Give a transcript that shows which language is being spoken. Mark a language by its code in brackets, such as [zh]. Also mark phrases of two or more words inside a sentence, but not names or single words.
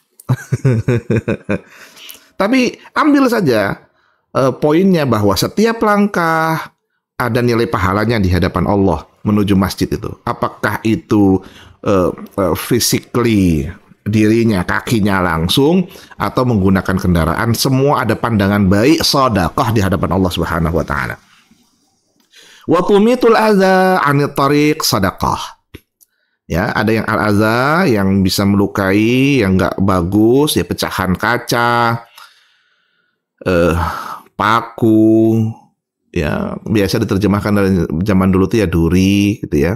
[id] Tapi ambil saja poinnya bahwa setiap langkah ada nilai pahalanya di hadapan Allah menuju masjid itu. Apakah itu physically dirinya, kakinya langsung, atau menggunakan kendaraan, semua ada pandangan baik sedekah di hadapan Allah Subhanahu wa taala. [ar] وتميط الأذى عن الطريق sedekah. [id] Ya, ada yang al-adza yang bisa melukai, yang nggak bagus, ya pecahan kaca, paku, ya biasa diterjemahkan dari zaman dulu tuh ya duri gitu ya.